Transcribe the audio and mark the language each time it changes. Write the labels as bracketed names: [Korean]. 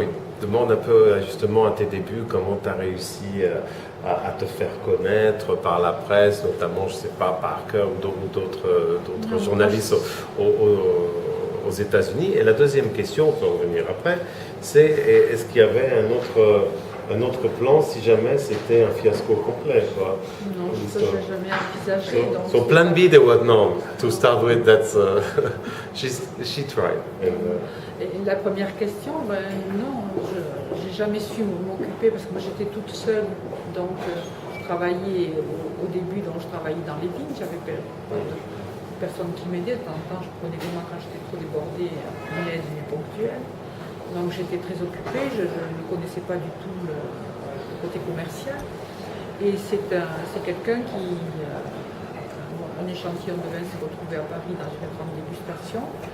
[French] Il demande un peu justement à tes débuts comment tu as réussi à te faire connaître par la presse, notamment, je ne sais pas, Parker ou d'autres journalistes aux États-Unis. Et la deuxième question, on peut en revenir après, c'est est-ce qu'il y avait un autre plan si jamais c'était un fiasco complet, quoi? Non, ça je n'ai jamais envisagé. [English] So plan B, there was none. To start with, that's she tried. [French] Et la première question, non, je n'ai jamais su m'occuper parce que moi j'étais toute seule, donc je travaillais au début, donc je travaillais dans les vignes, j'avais personne qui m'aidait, de temps en temps je prenais vraiment quand j'étais trop débordée une aide ponctuelle, donc j'étais très occupée, je ne connaissais pas du tout le côté commercial, et c'est quelqu'un qui, un échantillon de vin s'est retrouvé à Paris dans une grande dégustation.